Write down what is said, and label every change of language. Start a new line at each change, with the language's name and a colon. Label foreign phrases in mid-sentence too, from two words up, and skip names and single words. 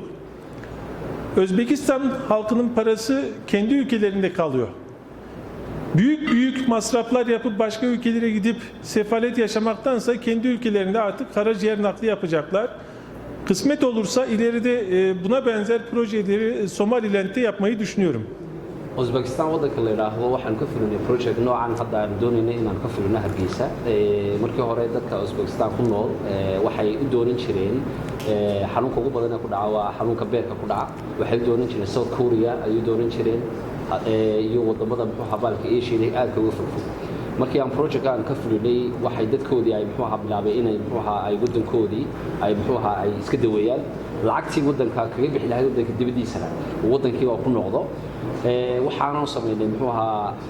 Turkish: Özbekistan halkının parası kendi ülkelerinde kalıyor. Büyük masraflar yapıp başka ülkelere gidip sefalet yaşamaktansa kendi ülkelerinde artık karaciğer nakli yapacaklar. Kısmet olursa ileride buna benzer projeleri Somaliland'de yapmayı düşünüyorum.
Somali: Uzbekistan waddanka la yiraahdo waxaan ka fulinay project noocan hadda aan doonayna inaan ka fulino Hargeysa markii hore dadka Uzbekistan ku nool waxay u doonan jireen xanuunka ugu badan ee ku dhaca waa xanuunka beerka ku dhaca waxay u doonan jireen South Korea ay u doonan jireen iyo wadamada muxuu habaalka Asia aad uga fogfog markii aan project-aan ka fulinay waxay dadkoodii ay muxuu ahaa bilaabay inay muxuu ahaa ay wadankoodii ay muxuu ahaa ay iska daweeyaan lacagtii wadanka kaga bixi lahayd wadanka dibadiisa wadankii waa ku noqdo waxaan sameynay muxuu ahaa